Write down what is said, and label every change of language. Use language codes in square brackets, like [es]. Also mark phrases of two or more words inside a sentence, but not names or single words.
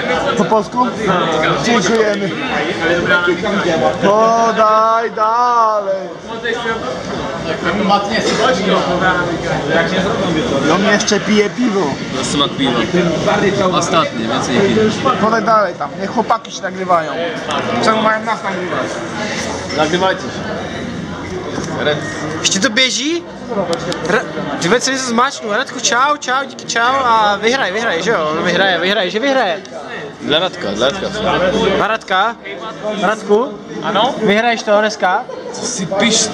[pl] Po polsku? Dziękujemy. Podaj dalej. On jeszcze pije piwo. To smak piwa. Ostatnie, więcej nie piję. Podaj dalej tam, niech chłopaki się nagrywają. Czemu mają nas nagrywać? Nagrywajcie się. [cs] Ještě to běží? Dívej, co se zmáčknu. Radku, čau, díky, čau a vyhraje, že jo? On vyhraje, že vyhraje. [pl] Dla Radka. [cs] Na Radka? Radku? Ano? Vyhraješ to dneska? Co si piš?